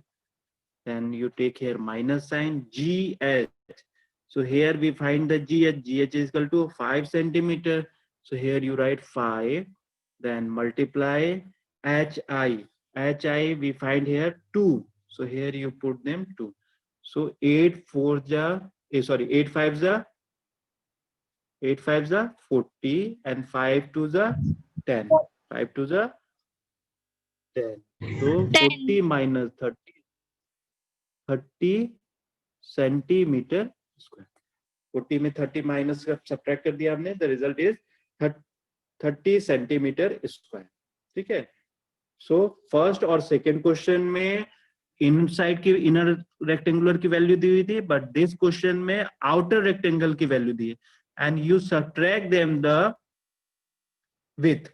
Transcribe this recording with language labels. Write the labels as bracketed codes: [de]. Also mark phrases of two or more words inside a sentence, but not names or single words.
[en] Then you take here minus sign GH. So here we find the GH. GH is equal to 5 centimeter. So here you write 5. Then multiply HI. HI we find here 2. So here you put them 2. So 8 4 ja, 8 5 ja 8 5 ja 40 and 5 2 ja 10. 5 2 ja 10. So 40 minus 30 centimeter square. 40 में 30 minus subtract [hi] कर दिया हमने. [en] the result is 30 centimeter square. [hi] ठीक है. [en] so first और second question में इनसाइड की inner rectangular की वैल्यू [hi] दी हुई थी, [en] but this question में outer rectangle की वैल्यू [hi] दी है [en] and you subtract them the with.